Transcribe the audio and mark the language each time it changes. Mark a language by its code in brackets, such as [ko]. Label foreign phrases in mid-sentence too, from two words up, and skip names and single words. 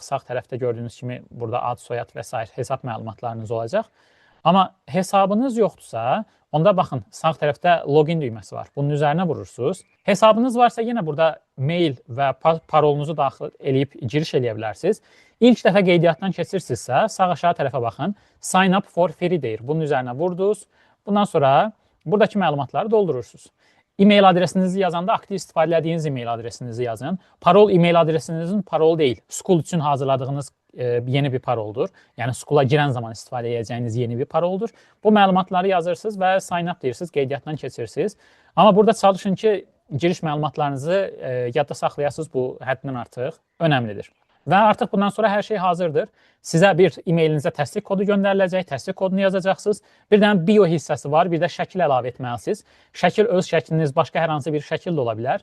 [az] Sağ tərəfdə gördüyünüz kimi burada ad, soyad və s. hesab məlumatlarınız olacaq. Amma hesabınız yoxdursa, onda baxın, sağ tərəfdə login düyməsi var. Bunun üzərinə vurursunuz. Hesabınız varsa, yenə burada mail və parolunuzu daxil eləyib giriş eləyə bilərsiniz. İlk dəfə qeydiyyatdan keçirsinizsə, sağ aşağı tərəfə baxın. [en] Sign up for free [az] deyir. Bunun üzərinə vurdunuz. Bundan sonra buradakı məlumatları doldurursunuz. E-mail adresinizi yazanda aktiv istifadə etdiyiniz e-mail adresinizi yazın. Parol e-mail adresinizin parolu deyil. School üçün hazırladığınız yeni bir paroldur. Yəni School'a girən zaman istifadə edəcəyiniz yeni bir paroldur. Bu məlumatları yazırsınız və [en] sign up [az] deyirsiniz, qeydiyyatdan keçirsiniz. Amma burada çalışın ki, giriş məlumatlarınızı yadda saxlayasınız. Bu həddindən artıq önəmlidir. Və artıq bundan sonra hər şey hazırdır. Sizə bir e-mailinizə təsdiq kodu göndəriləcək, təsdiq kodunu yazacaqsınız. Bir dənə bio hissəsi var, bir də şəkil əlavə etməlisiniz. Şəkil öz şəkliniz, başqa hər hansı bir şəkil də ola bilər.